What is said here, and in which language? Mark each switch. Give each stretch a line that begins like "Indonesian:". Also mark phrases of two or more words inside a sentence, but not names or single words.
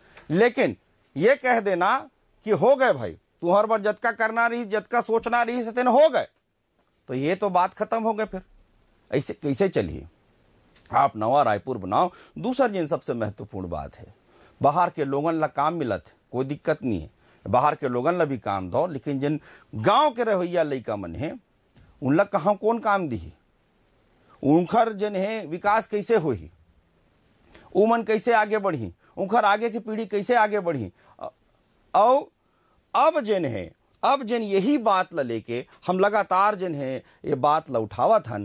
Chhattisgarhi: लेकिन ये कह देना कि हो गए भाई, तू हर बार जतका करना रही, जतका सोचना रही से तेन हो गए, तो ये तो बात खत्म हो गई। फिर ऐसे कैसे चलिए? आप नवा रायपुर बनाओ। दूसरा जिन सबसे महत्वपूर्ण बात है, बाहर के लोगन ला काम मिलत है, कोई दिक्कत नहीं है, बाहर के लोगन ला भी काम दो, लेकिन जिन गांव के रवैया लइका मन है उन ला कहाँ कौन काम दी? उनखर जिन है विकास कैसे होही? उमन कैसे आगे बढ़ी? उनखर आगे की पीढ़ी कैसे आगे बढ़ी? और अब जिन यही बात ला लेके हम लगातार जिन है ये बात ला उठावत हन।